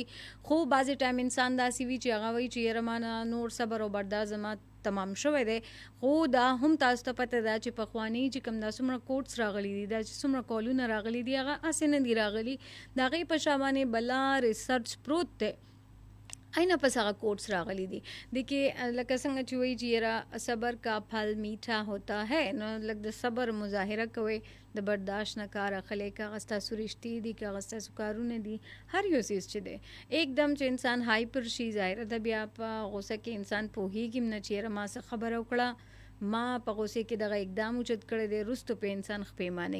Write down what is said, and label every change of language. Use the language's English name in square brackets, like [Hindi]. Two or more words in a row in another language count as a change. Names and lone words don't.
[Pashto] خو بعضې ټایم انسان داسې وي چې هغه وایي چې یاره ما نه نور صبر او برداشت زما تمام شوی دی. خو دا هم تاسو ته پته ده چې پخواني چې کوم دا څومره کوټس راغلي دي دا چې څومره کالونه راغلي دي هغه هسې نه دي راغلي. د هغې په شا باندې بلا ریسرچ پروت دی اینه پس هغه کوټس راغلي دي د کې لکه څنګه چې وایي چې یاره [Urdu] صبر کا پھل میٹھا ہوتا ہے [Pashto] نو لکه د صبر مظاهره کوئ د برداشت نه کار اخلئ که هغه ستاسو رشتې دي که هغه ستاسو کارونه دي هر یو څیز چې دی एकदम چې انسان هایپر شي ظاهره ده بیا په غوسه کې انسان پوهېږي هم نه چې یاره ما څه خبره وکړه ما په غوسې کې دغه اقدام اوچت کړی دی وروستو په انسان خپې مانئ.